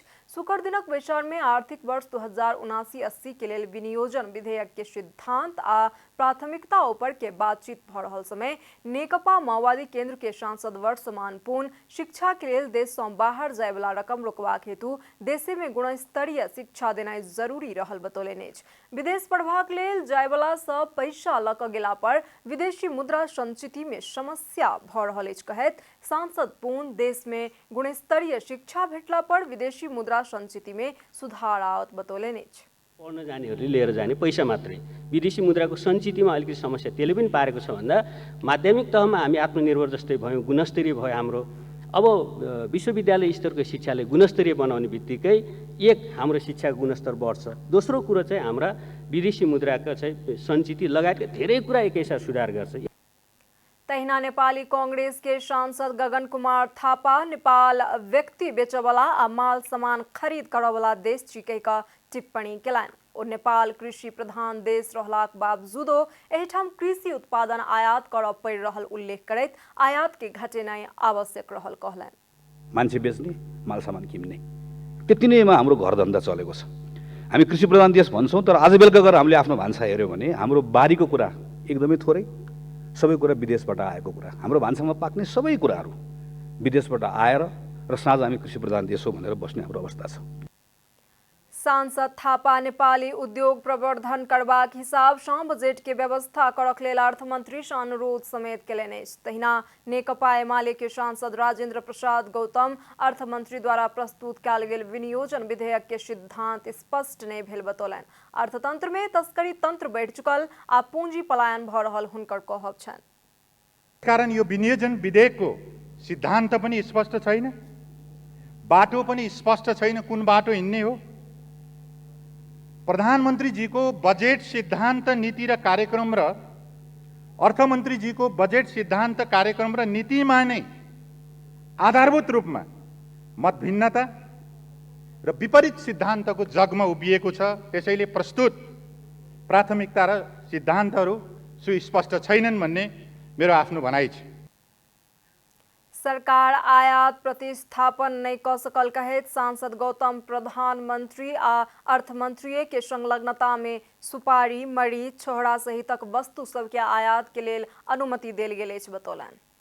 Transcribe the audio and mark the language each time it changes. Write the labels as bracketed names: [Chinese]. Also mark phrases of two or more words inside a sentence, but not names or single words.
[Maithili] शुक्र दिनक बैसार में आर्थिक वर्ष 2079-80 के लेल विनियोजन विधेयक के सिद्धांत आ प्राथमिकता ऊपर के बातचीत भ रहल समय नेकपा माओवादी केंद्र के सांसद वर्षमान पुन शिक्षा के लेल देश सँ बाहर जाय वाला रकम रोकबाक हेतु देशे में गुणस्तरीय शिक्षा देनाइ जरूरी रहल बतौलनि अछि। विदेश पढ़बाक लेल जाय वाला सब पैसा लऽ कऽ गेला पर विदेशी मुद्रा संचिति में समस्या भ रहल अछि कहैत सांसद पुन देश में गुणस्तरीय शिक्षा भेटला पर विदेशी मुद्रा संचिति में सुधार आवत बतौलनि अछि। [Nepali] पढ्न जानेहरूले लिएर जाने पैसा मात्रै, विदेशी मुद्राको सञ्चितिमा अलिकति समस्या त्यसले पनि पारेको छ भन्दा माध्यमिक तहमा हामी आत्मनिर्भर जस्तै भयौँ, गुणस्तरीय भयो हाम्रो। अब विश्वविद्यालय स्तरको शिक्षाले गुणस्तरीय बनाउने बित्तिकै एक हाम्रो शिक्षाको गुणस्तर बढ्छ, दोस्रो कुरो चाहिँ हाम्रा विदेशी मुद्राको चाहिँ सञ्चिति लगायतका धेरै कुरा एकैसाथ सुधार गर्छ। [Maithili] तहिना नेपाली कांग्रेस के सांसद गगन कुमार थापा नेपाल व्यक्ति बेचवाला आ माल सामान खरीद करवाला देश छिकै का टिप्पणी केलनि। ओ नेपाल कृषि प्रधान देश रहलाक बावजूदो एहिठाम कृषि उत्पादन आयात करब पड़ि रहल उल्लेख करैत आयात के घटेनाइ आवश्यक रहल कहलनि। [Nepali] मान्छे बेच्ने, माल सामान किन्ने, त्यति नैमा हाम्रो घर धन्दा चलेको छ। हामी कृषि प्रधान देश भन्छौँ, तर आज बेलुका गएर हामीले आफ्नो भान्सा हेऱ्यौँ भने हाम्रो बारीको कुरा एकदमै थोरै, सबै कुरा विदेशबाट आएको कुरा। हाम्रो भान्सामा पाक्ने सबै कुराहरू विदेशबाट आएर र साँझ हामी कृषि प्रधान देश हो भनेर बस्ने हाम्रो अवस्था छ। [Maithili] सांसद थापा नेपाली उद्योग प्रवर्धन करबाक हिसाबसँ बजेट के व्यवस्था करक लेल अर्थमन्त्री सँ अनुरोध समेत केलनि अछि। तहिना नेकपा एमाले के सांसद राजेन्द्र प्रसाद गौतम अर्थमन्त्री द्वारा प्रस्तुत कयल गेल विनियोजन विधेयक के सिद्धांत स्पष्ट नहीं भेल बतौलनि। अर्थतंत्र में तस्करी तंत्र बढ़ि चुकल आ पूंजी पलायन भ रहल हुनकर कहब छनि। [Nepali] कारण यो विनियोजन विधेयकको सिद्धान्त पनि स्पष्ट छैन, बाटो पनि स्पष्ट छैन, कुन बाटो हिँड्ने हो। प्रधानमन्त्रीजीको बजेट सिद्धान्त नीति र कार्यक्रम र अर्थमन्त्रीजीको बजेट सिद्धान्त कार्यक्रम र नीतिमा नै आधारभूत रूपमा मतभिन्नता र विपरीत सिद्धान्तको जगमा उभिएको छ। त्यसैले प्रस्तुत प्राथमिकता र सिद्धान्तहरू सुस्पष्ट छैनन् भन्ने मेरो आफ्नो भनाइ छ। [Maithili] सरकार आयात प्रतिस्थापन नहीं क सकल कहेत सांसद गौतम प्रधानमंत्री आ अर्थमंत्री के संलग्नता में सुपारी, मरीच, छोहरा सहितक वस्तु सबके आयात के लेल अनुमति देल गेल अछि बतौलनि।